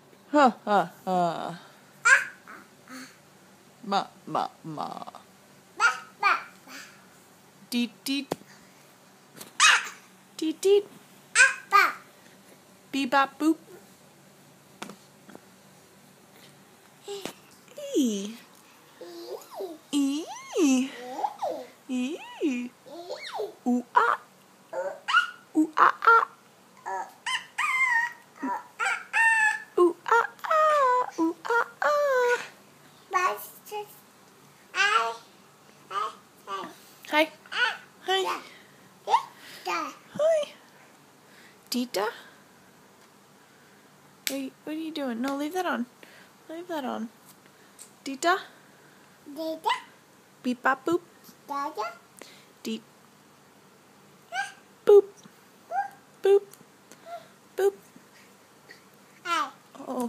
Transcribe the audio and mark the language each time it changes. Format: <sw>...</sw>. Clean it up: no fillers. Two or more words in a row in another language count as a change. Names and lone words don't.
<en>Ha ha ha. Ma ma ma. Deet deet. Deet deet. Bee bop boop. Ee. Ee. Ee. Ooh ah. Ooh ah ah. Ooh ah ah. Ooh ah ah. Hi. Hi. Hi. Dita? What are you doing? No, leave that on. Leave that on. Dita? Beep bop boop. Deep. Boop. Boop. Boop. Oh.</en>